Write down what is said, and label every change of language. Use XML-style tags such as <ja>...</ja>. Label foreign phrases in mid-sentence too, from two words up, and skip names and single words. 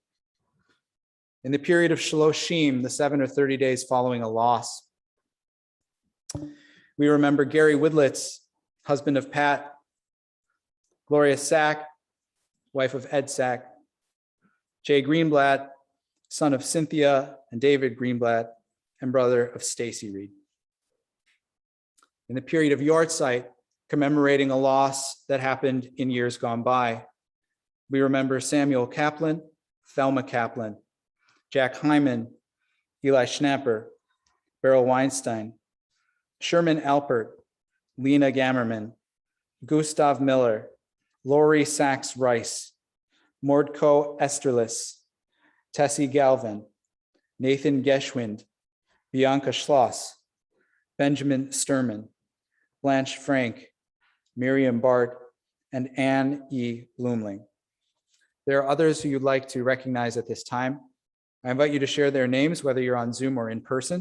<en>In the period of Shaloshim, the 7 or 30 days following a loss, we remember Gary Woodlitz, husband of Pat, Gloria Sack, wife of Ed Sack, Jay Greenblatt, son of Cynthia and David Greenblatt, and brother of Stacy Reed. In the period of Yahrzeit, commemorating a loss that happened in years gone by, we remember Samuel Kaplan, Thelma Kaplan, Jack Hyman, Eli Schnapper, Beryl Weinstein, Sherman Alpert, Lena Gammerman, Gustav Miller, Lori Sachs Rice, Mordko Esterlis, Tessie Galvin, Nathan Geschwind, Bianca Schloss, Benjamin Sturman, Blanche Frank, Miriam Bart, and Anne E. Blumling. There are others who you'd like to recognize at this time. I invite you to share their names, whether you're on Zoom or in person.</en>